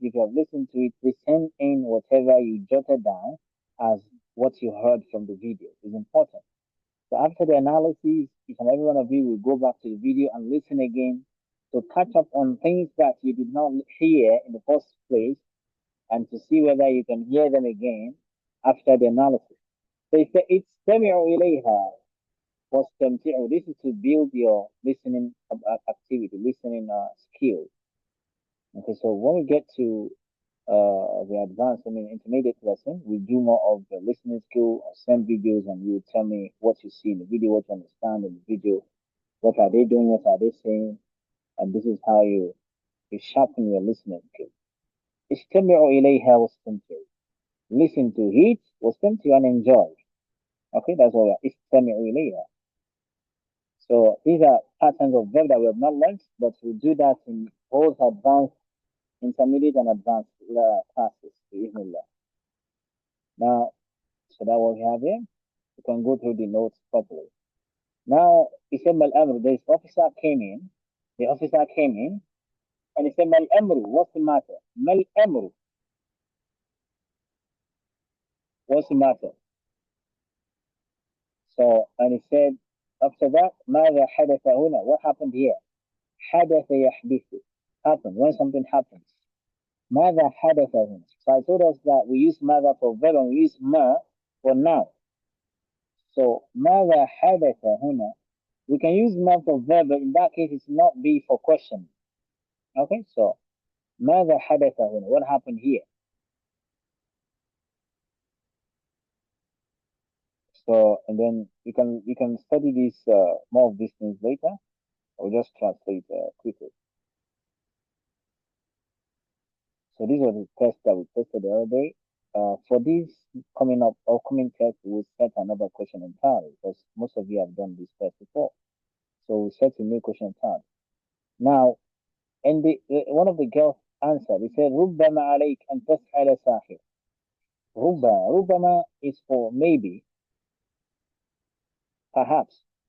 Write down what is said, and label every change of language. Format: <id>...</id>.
<en>If you have listened to it, please send in whatever you jotted down as what you heard from the video. It's important. So after the analysis, each and every one of you will go back to the video and listen again to catch up on things that you did not hear in the first place and to see whether you can hear them again after the analysis. So it's</en> <ar>استمعوا إليها واستمتعوا.</ar> <en>This is to build your listening activity, listening skill. Okay, so when we get to the advanced, I mean, intermediate lesson, we do more of the listening skill. I send videos and you tell me what you see in the video, what you understand in the video, what are they doing, what are they saying, and this is how you sharpen your listening skill.</en> <ar>استمعوا إليها واستمتعوا.</ar> <en>Listen to it, واستمتعوا and enjoy. Okay, that's all.</en> <ar>استمعوا إليها.</ar> <en>So these are patterns of verb that we have not learned, but we'll do that in both advanced, intermediate, and advanced classes. Bismillah. Now, so that what we have here. You can go through the notes properly. Now, he said, Mal Amru, this officer came in. The officer came in and he said, Mal Amru, what's the matter? Mal Amru, what's the matter? So, and he said, after that,</en> <ar>ماذا حدث هنا?</ar> <en>What happened here?</en> <ar>حدث يحدث.</ar> <en>Happened, when something happens.</en> <ar>ماذا حدث هنا?</ar> <en>So I told us that we use ماذا for verb and we use ما for noun.</en> <ar>So, ماذا حدث هنا?</ar> <en>We can use ما for verb, but in that case, it's not be for question. Okay, so</en> <ar>ماذا حدث هنا?</ar> <en>What happened here? So, and then you can study these more of these things later. I'll just translate quickly. So these are the tests that we tested the other day. For these coming up upcoming tests, we'll set another question entirely because most of you have done this test before. So we'll set a new question entirely. Now, and one of the girls answered. He said,</en> <ar>ربما عليك أن تسأل ساحر.</ar> <en>ربما is for maybe, perhaps.</en>